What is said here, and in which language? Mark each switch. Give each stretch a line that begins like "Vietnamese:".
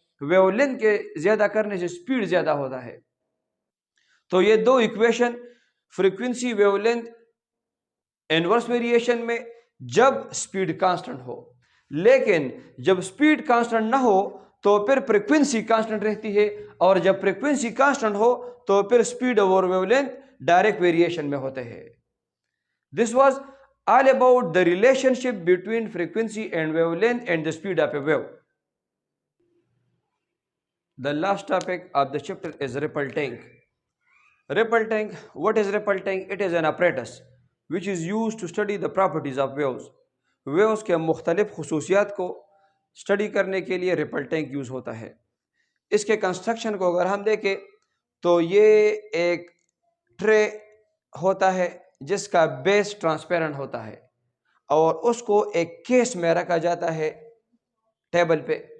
Urdu: Wave length کے زیادہ کرنے سے سپیڈ زیادہ ہوتا ہے. تو یہ دو equation frequency wave length inverse variation میں جب سپیڈ کانسٹنٹ ہو، لیکن جب سپیڈ کانسٹنٹ نہ ہو تو پھر فریکوینسی کانسٹنٹ رہتی ہے، اور جب فریکوینسی کانسٹنٹ ہو تو پھر سپیڈ اور ویو لینتھ ڈائریکٹ ویریشن میں ہوتے ہیں.
English: This was all about the relationship between frequency and wavelength and the speed of a wave. The last topic of the chapter is ripple tank. Ripple tank, what is ripple tank? It is an apparatus which is used to study the properties of waves.
Urdu: Waves کے مختلف خصوصیات کو study کرنے کے لیے ripple tank use ہوتا ہے. اس کے کنسٹرکشن کو اگر ہم دیکھیں تو یہ ایک ٹرے ہوتا ہے جس کا بیس ٹرانسپیرنٹ ہوتا ہے، اور اس کو ایک کیس میں رکھا جاتا ہے ٹیبل پہ.